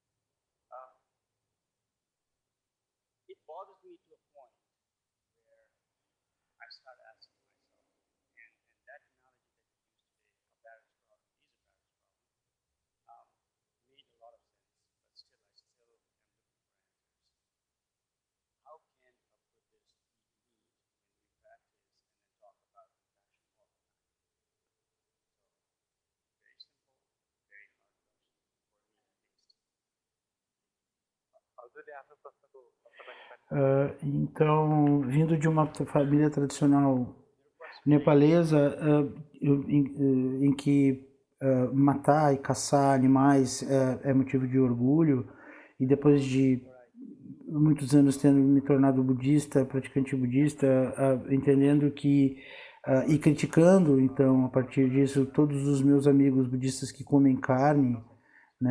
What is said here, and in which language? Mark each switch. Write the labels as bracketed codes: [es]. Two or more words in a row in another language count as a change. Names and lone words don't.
[en] It bothers me to a point where I start asking myself, and that analogy that you used today, a Paris problem is a Paris problem, made a lot of sense, but still I still am looking for answers. How can a Buddhist eat meat when we practice and then talk about compassion all the time? So, very simple, very hard question, for me at least. [ne] हजुरले आफ्नो प्रश्नको तपाईँ [pt] Então, vindo de uma família tradicional nepalesa, em que matar e caçar animais é motivo de orgulho, e depois de muitos anos tendo me tornado budista, praticante budista, entendendo que e criticando, então, a partir disso, todos os meus amigos budistas que comem carne, né?